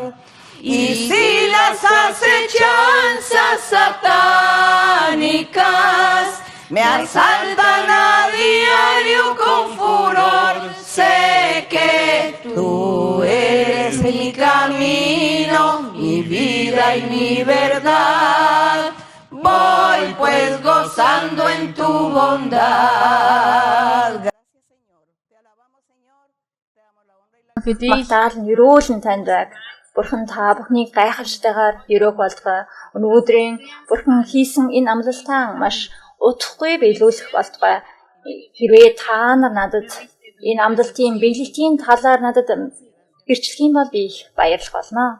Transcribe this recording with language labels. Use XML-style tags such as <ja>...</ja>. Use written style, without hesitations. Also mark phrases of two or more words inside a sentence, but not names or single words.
<es>Y si las acechanzas satánicas me asaltan a diario con furor, sé que tú eres mi camino, mi vida y mi verdad. Voy pues gozando en tu bondad. Gracias Señor, te alabamos Señor, te damos la honra y la</es> <mn>Магтаал нь өрөөлн танд байг. Бурхан та бүхнийг гайхалштайгаар өрөөх болтугай. Өнөөдрийн Бурхан хийсэн энэ амлалтаа маш удахгүй биелүүлэх болтугай. Хэрвээ та нар надад энэ амлалтын биелэлтийн талаар надад гэрчлэх юм бол би их баярлах болно.</mn>